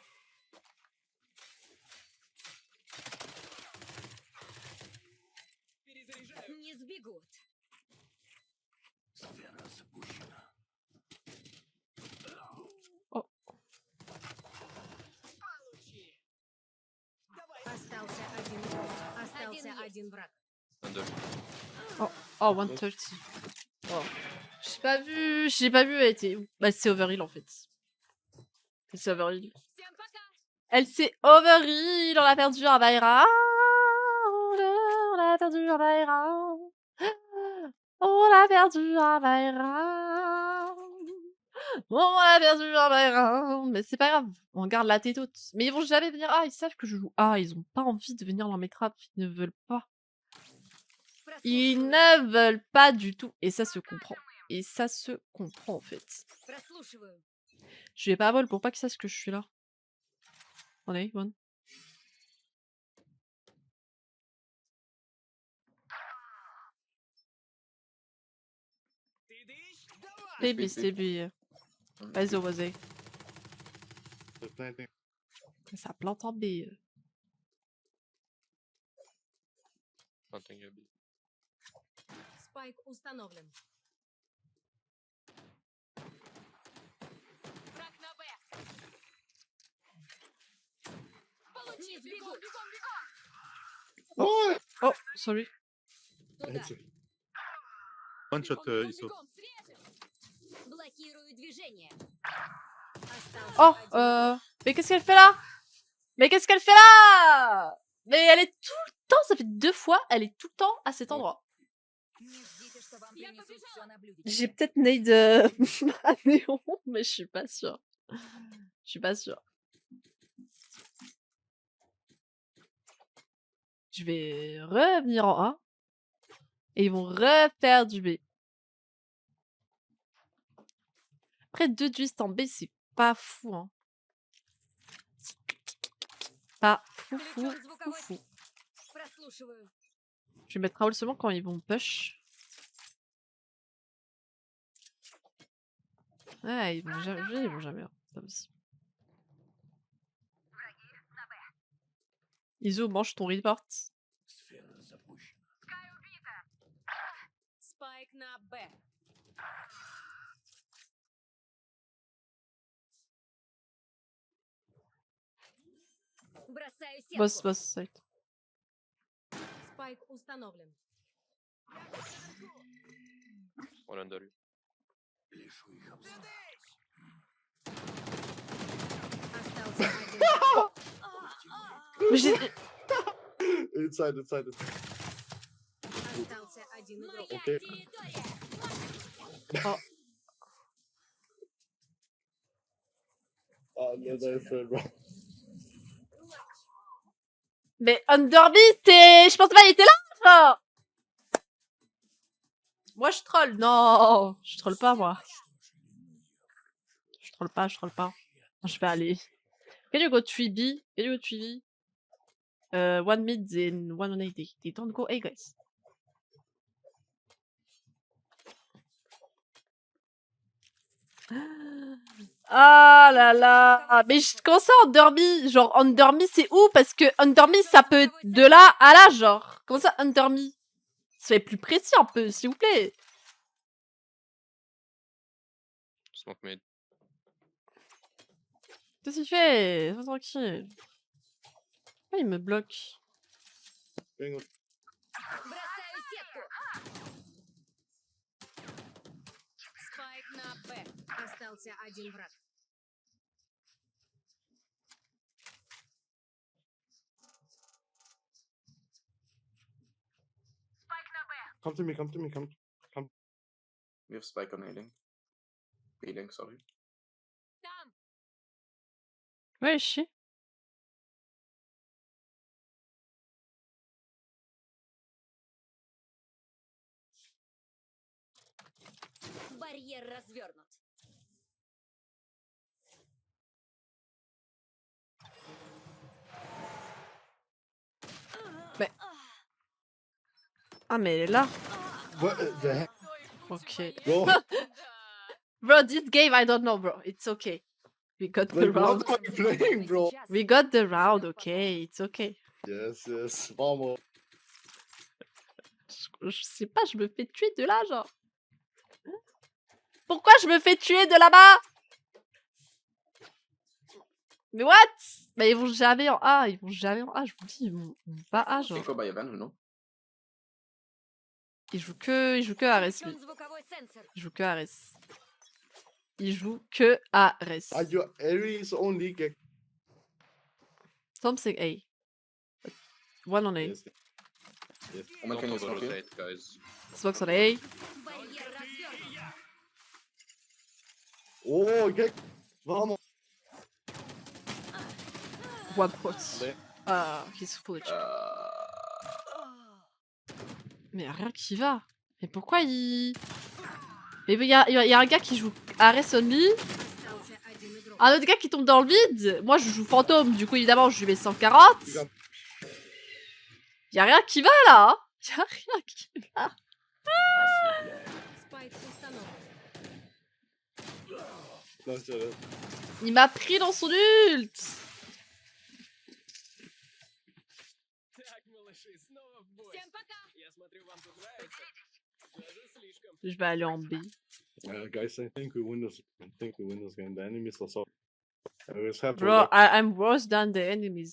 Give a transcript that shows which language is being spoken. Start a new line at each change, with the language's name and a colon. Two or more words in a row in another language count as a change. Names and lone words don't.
Russian: Перезаряжаю. Не сбегут. Получи. Давай. Остался один враг. Остался есть. один враг.
English: Under. Oh, 130. Oh.
French: J'ai pas vu, elle était où? Bah, c'est Overheal, en fait. C'est Overheal.
Russian: Всем пока.
French: Elle s'est Overheal, on a perdu un Bayra. On a perdu un Bayra. On a perdu un Bayra. On a perdu un Bayra. Mais c'est pas grave, on garde la tête haute. Mais ils vont jamais venir. Ah, ils savent que je joue. Ah, ils ont pas envie de venir dans mes trappes. Ils ne veulent pas. Ils
Russian: Прослушиваю.
French: ne veulent pas du tout. Et ça se comprend. Et ça se comprend, en fait.
Russian: Прослушиваю.
French: Je vais pas à vol pour pas qu'ils sachent que je suis là. On est,
English: one.
Russian: Ты дышь? Давай.
English: Baby, baby.
French: Vas-y, vas-y.
English: They're planting.
French: Ça plante en B.
English: Planting a bit.
Russian: Спайк установлен. Враг на Б. Не сбегут. Oh!
English: Oh, sorry.
Russian: Туда.
English: That's it. One shot, Iso.
Russian: Блокирую движение. Остался Oh, один.
French: mais qu'est-ce qu'elle fait là? Mais qu'est-ce qu'elle fait là? Mais elle est tout le temps, ça fait 2 fois, elle est tout le temps à cet endroit. Не ждите, что вам принесут всё на блюдечке. J'ai peut-être nade à néon, mais je suis pas sûre. Je suis pas sûre. Je vais revenir en A. Et ils vont refaire du B. Après 2 twists en B, c'est pas fou, hein. Pas fou, fou,
Russian: Включен
French: fou,
Russian: звуковой.
French: fou.
Russian: Прослушиваю.
French: Je vais mettre Raoul seulement quand ils vont push. Ouais, ils vont jamais. C'est pas possible. Iso, mange ton report.
Russian: Спайк на Б. Бросаю сетку.
English: Boss, site.
Russian: Спайк установлен.
English: One under you.
Russian: Остался один враг.
French: Mais j'ai...
English: Inside.
Russian: Остался один игрок.
English: Okay. Oh. Ah, no, that's fair, bro.
French: Mais Underby, c'est... Je pensais pas qu'il était là, ça. Moi, je troll. Non, je troll pas, moi. Je troll pas. Je vais aller...
English: Can you go 3B? One mid and one on A. They don't go A, guys.
French: Ah là là. Mais comment ça, Underby? Genre, Underby, c'est où? Parce que Underby, ça peut être de là à là, genre. Comment ça, Underby? Soyez plus précis un peu, s'il vous plaît.
English: Smoke mid.
French: Qu'est-ce qu'il fait? Sois tranquille. Pourquoi il me bloque?
English: Bingo.
Russian: Бросаю сетку. Спайк на Б. Остался один враг.
English: Come to me, come to me, come. We have spike on A-Link. B-Link, sorry.
Russian: Там.
French: Ouais, chier.
Russian: Барьер развернут.
French: Ah, mais elle est là.
English: What the heck, Ok. bro? Bro, this game, I don't know, bro. It's okay. We got the Like, round. what are you playing, bro? We got the round, okay. It's okay. Yes, yes.
Spanish: Vamos.
French: Je sais pas, je me fais tuer de là, genre. Pourquoi je me fais tuer de là-bas? Mais what? Mais ils vont jamais en A, ils vont jamais en A, je vous dis, ils vont pas A, genre.
English: Echo by Evan, no?
French: Ils jouent que Ares, lui.
Russian: Включен звуковой сенсор.
French: Ils jouent que Ares. Ils jouent que Ares.
English: Are you Aries only?
French: Tom, c'est A.
English: One on A. Yes. Yes. Omen, can you Don't smoke here? rotate, guys. Smokes on A.
Russian: Барьер развернут.
English: Oh, get. Vamos. One pot.
French: Ouais.
English: Ah, he's full HP.
French: Mais y'a rien qui va. Mais pourquoi il... Mais y a un gars qui joue Ares only,
Russian: Остался один игрок.
French: un autre gars qui tombe dans le vide. Moi, je joue fantôme, du coup, évidemment, je lui mets 140. Y'a rien qui va, là, hein. Y'a rien qui va.
Russian: Спайк установлен.
French: Non, c'est vrai. Il m'a pris dans son ult.
Russian: Так, малыши, снова в бой. Всем пока. Я смотрю, вам тут нравится. Даже слишком.
French: Je vais aller en B.
English: Guys, I think we win this. I think we win this game. The enemies are so. I always have to. Bro, like- I'm worse than the enemies.